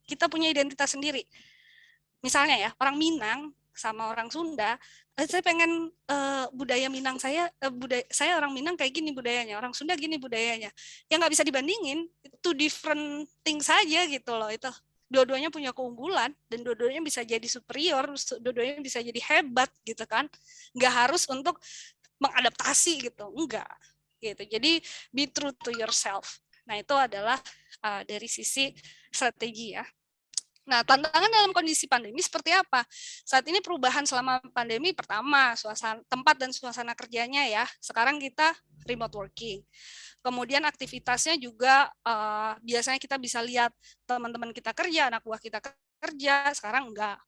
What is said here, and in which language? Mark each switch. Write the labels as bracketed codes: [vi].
[id] Kita punya identitas sendiri. Misalnya ya, orang Minang sama orang Sunda, saya pengen budaya Minang saya orang Minang kayak gini budayanya, orang Sunda gini budayanya. Yang nggak bisa dibandingin, itu [en] different things [id] saja gitu loh itu. Dua-duanya punya keunggulan dan dua-duanya bisa jadi superior, dua-duanya bisa jadi hebat gitu kan. Nggak harus untuk mengadaptasi gitu, enggak gitu. [en] Jadi be true to yourself. [id] Nah, itu adalah dari sisi strategi ya. Nah, tantangan dalam kondisi pandemi seperti apa? Saat ini perubahan selama pandemi, pertama, tempat dan suasana kerjanya ya. Sekarang kita remote working. Kemudian aktivitasnya juga biasanya kita bisa lihat teman-teman kita kerja, anak buah kita kerja, sekarang enggak.